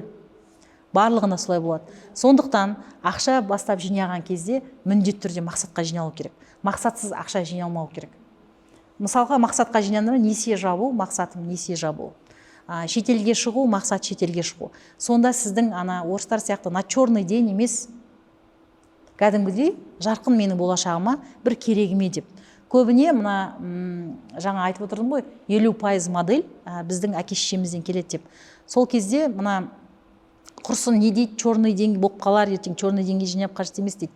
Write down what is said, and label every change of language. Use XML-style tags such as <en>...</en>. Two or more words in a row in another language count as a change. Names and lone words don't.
<kk>Барлығына солай болады. Сондықтан ақша бастап жинаған кезде міндетті түрде мақсатқа жиналу керек. Мақсатсыз ақша жиналмау керек. Мысалға мақсатқа жинағанда несие жабу, мақсатым несие жабу. Шетелге шығу, мақсат шетелге шығу. Сонда сіздің орыстар сияқты</kk> <ru>на черный день</ru> <kk>емес, кәдімгідей жарқын менің болашағыма бір керегіме деп. Көбіне жаңа айтып отырдым ғой, 50% модель біздің әке-шешемізден келеді деп. Сол кезде құрсын не дейді,</kk> <ru>черный день</ru> <kk>болып қалар, ертең</kk> <ru>черный деньге</ru> <kk>жинап қажет емес дейді.</kk>